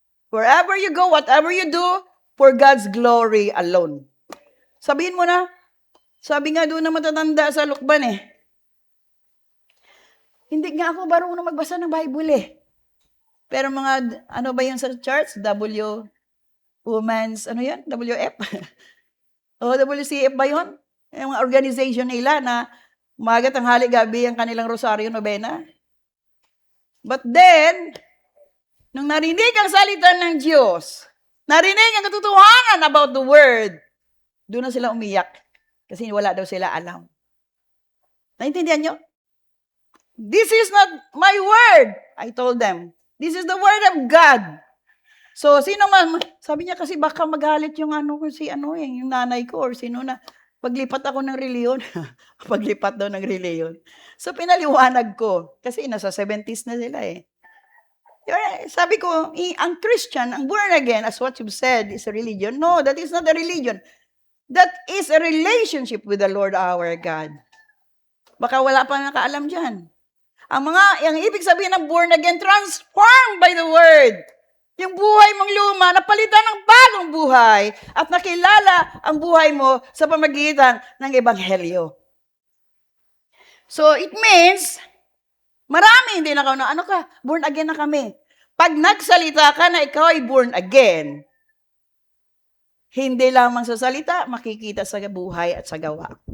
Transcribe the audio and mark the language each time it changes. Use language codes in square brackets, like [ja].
[en] Wherever you go, whatever you do, for God's glory alone. [tl] Sabihin mo na, sabi nga doon na matatanda sa Lukban hindi nga ako marunong magbasa ng Bible Pero mga, ano ba yun sa church? Women's, ano yan? WF? O WCF ba yun? Yung mga organization nila na umaga, tanghali, gabi ang kanilang rosaryo novena. [en] But then, [tl] nung narinig ang salita ng Diyos, narinig ang katotohanan [en] about the word, [tl] doon na sila umiyak. Kasi wala daw sila alam. Naintindihan nyo? [en] This is not my word, I told them. This is the word of God. [tl] So, sino man, sabi niya kasi baka magalit yung yung nanay ko or sino na. Paglipat ako ng reliyon, paglipat daw ng reliyon. So, pinaliwanag ko, kasi nasa 70s na sila eh. Sabi ko, ang Christian, ang born again, [en] as what you've said, is a religion. No, that is not a religion. That is a relationship with the Lord our God. [tl] Baka wala pa nakaalam dyan. Ang ibig sabihin ng born again, [en] transformed by the word. [tl] Yung buhay mong luma, napalitan ng bagong buhay at nakilala ang buhay mo sa pamagitan ng Ebanghelyo. [en] So, it means, [tl] marami hindi na ano ka, born again na kami. Pag nagsalita ka na ikaw ay born again, hindi lamang sa salita, makikita sa buhay at sa gawa.